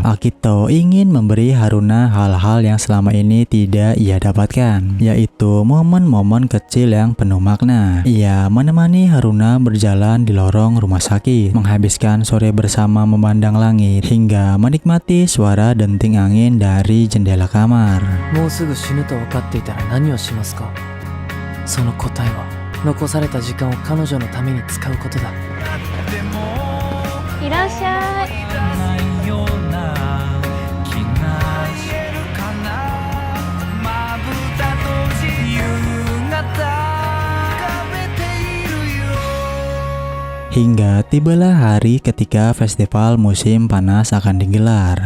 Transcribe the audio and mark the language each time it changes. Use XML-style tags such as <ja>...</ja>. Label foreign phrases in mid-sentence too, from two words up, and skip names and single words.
<id>Akito ingin memberi Haruna hal-hal yang selama ini tidak ia dapatkan, yaitu momen-momen kecil yang penuh makna. Ia menemani Haruna berjalan di lorong rumah sakit, menghabiskan sore bersama memandang langit, hingga menikmati suara denting angin dari jendela kamar.</id> <ja>もうすぐ死ぬと分かっていたら何をしますか？その答えは残された時間を彼女のために使うことだ。いらっしゃい。</ja> <id>Hingga tibalah hari ketika festival musim panas akan digelar.</id>